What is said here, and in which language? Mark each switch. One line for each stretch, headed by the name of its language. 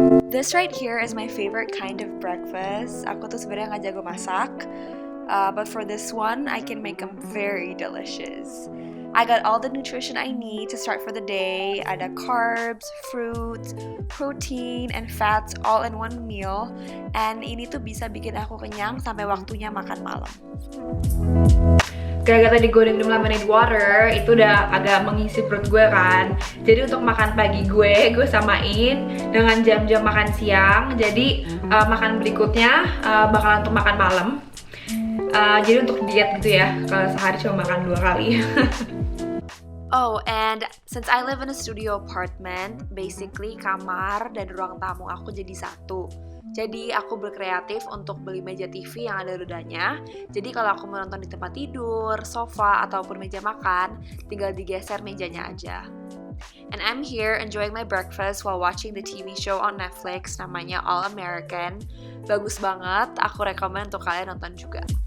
English: This right here is my favorite kind of breakfast.
Indonesian: Aku tuh sebenarnya nggak jago masak,
English: but for this one, I can make them very delicious. I got all the nutrition I need to start for the day. Ada carbs, fruits, protein, and fats all in one meal.
Indonesian: And ini tuh bisa bikin aku kenyang sampai waktunya makan malam. Gara-gara tadi gue udah minum lemonade water, itu udah agak mengisi perut gue kan. Jadi untuk makan pagi gue samain dengan jam-jam makan siang. Jadi makan berikutnya bakalan untuk makan malam. Jadi untuk diet gitu ya, kalau sehari cuma makan 2 kali.
English: Oh, and since I live in a studio apartment, basically
Indonesian: kamar dan ruang tamu aku jadi satu. Jadi aku berkreatif untuk beli meja TV yang ada rodanya. Jadi kalau aku menonton di tempat tidur, sofa, ataupun meja makan, tinggal digeser mejanya aja.
English: And I'm here enjoying my breakfast while watching the TV show on Netflix namanya All American.
Indonesian: Bagus banget, aku rekomen untuk kalian nonton juga.